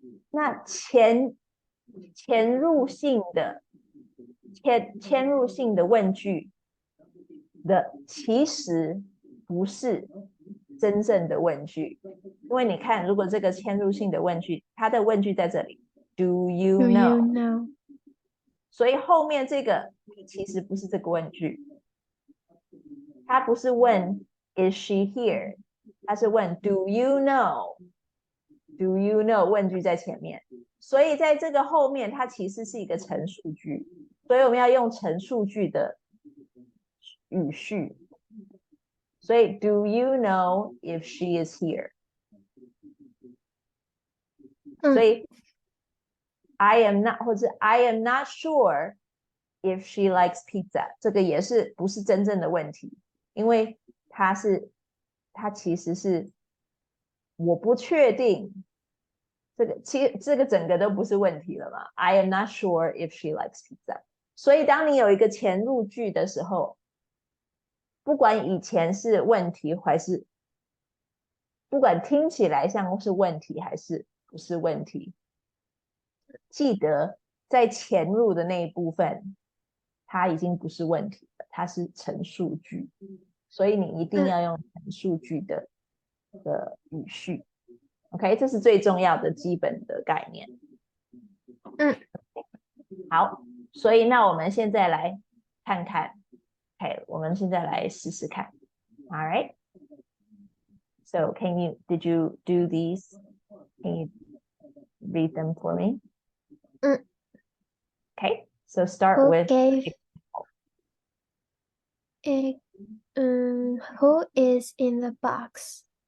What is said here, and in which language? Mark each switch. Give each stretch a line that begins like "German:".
Chinese: 那嵌入性的问句的其实不是真正的问句，因为你看，如果这个嵌入性的问句，它的问句在这里
English: Do you know？
Chinese: 所以后面这个其实不是这个问句，它不是问
English: Is she here？
Chinese: 它是问
English: Do you know？Do you know？
Chinese: 问句在前面，所以在这个后面它其实是一个陈述句，所以我们要用陈述句的语序。所以
English: Do you know if she is here？
Chinese: 所以
English: I am not
Chinese: 或者
English: I am not sure if she likes pizza，
Chinese: 这个也是不是真正的问题，因为它其实是我不确定，这个整个都不是问题了嘛。
English: I am not sure if she likes pizza。
Chinese: 所以当你有一个前入句的时候，不管以前是问题还是不管听起来像是问题还是不是问题，记得在前入的那一部分它已经不是问题了，它是陈述句，所以你一定要用陈述句的语序。 OK， 这是最重要的基本的概念。好，所以那我们现在来看看。 OK， 我们现在来试试看。
English: All right， so did you do these? Can you read them for me? Okay, so start with who is in the box?